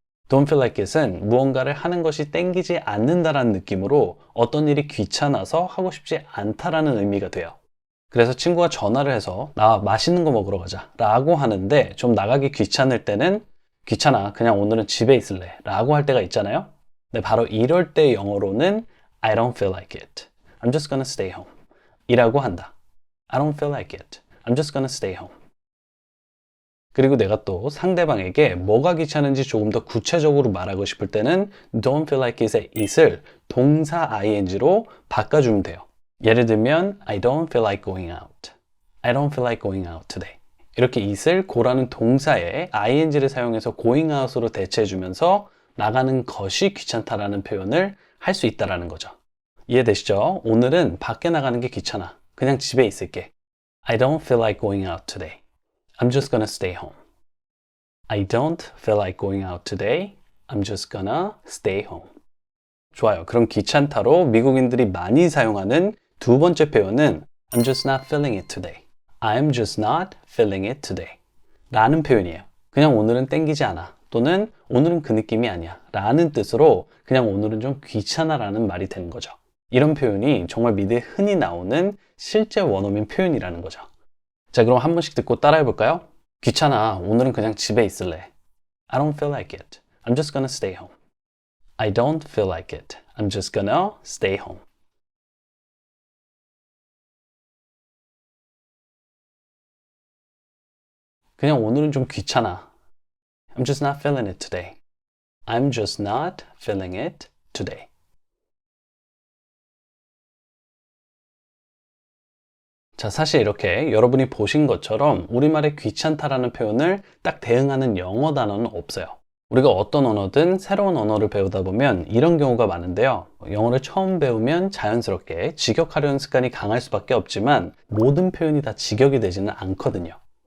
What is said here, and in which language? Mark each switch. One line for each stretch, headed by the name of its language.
Korean: Don't feel like it은 무언가를 하는 것이 땡기지 않는다라는 느낌으로 어떤 일이 귀찮아서 하고 싶지 않다라는 의미가 돼요. 그래서 친구가 전화를 해서 나 맛있는 거 먹으러 가자 라고 하는데, 좀 나가기 귀찮을 때는 귀찮아, 그냥 오늘은 집에 있을래 라고 할 때가 있잖아요. 근데 바로 이럴 때 영어로는
English: I don't feel like it. I'm just gonna stay home
Korean: 이라고 한다.
English: I don't feel like it. I'm just gonna stay home.
Korean: 그리고 내가 또 상대방에게 뭐가 귀찮은지 조금 더 구체적으로 말하고 싶을 때는 don't feel like it의 it을 동사 ing로 바꿔주면 돼요. 예를 들면
English: I don't feel like going out. I don't feel like going out today.
Korean: 이렇게 it을 고라는 동사에 ing를 사용해서 going out으로 대체해주면서 나가는 것이 귀찮다라는 표현을 할 수 있다는 거죠. 이해되시죠? 오늘은 밖에 나가는 게 귀찮아. 그냥 집에 있을게.
English: I don't feel like going out today. I'm just gonna stay home. I don't feel like going out today. I'm just gonna stay home.
Korean: 좋아요. 그럼 귀찮다로 미국인들이 많이 사용하는 두 번째 표현은
English: I'm just not feeling it today. I'm just not feeling it today.
Korean: 라는 표현이에요. 그냥 오늘은 땡기지 않아. 또는 오늘은 그 느낌이 아니야. 라는 뜻으로 그냥 오늘은 좀 귀찮아 라는 말이 되는 거죠. 이런 표현이 정말 미드에 흔히 나오는 실제 원어민 표현이라는 거죠. 자, 그럼 한 번씩 듣고 따라해 볼까요? 귀찮아. 오늘은 그냥 집에 있을래.
English: I don't feel like it. I'm just gonna stay home. I don't feel like it. I'm just gonna stay home.
Korean: 그냥 오늘은 좀 귀찮아.
English: I'm just not feeling it today. I'm just not feeling it today.
Korean: 자, 사실 이렇게 여러분이 보신 것처럼 우리말에 귀찮다라는 표현을 딱 대응하는 영어 단어는 없어요. 우리가 어떤 언어든 새로운 언어를 배우다 보면 이런 경우가 많은데요. 영어를 처음 배우면 자연스럽게 직역하려는 습관이 강할 수밖에 없지만 모든 표현이 다 직역이 되지는 않거든요.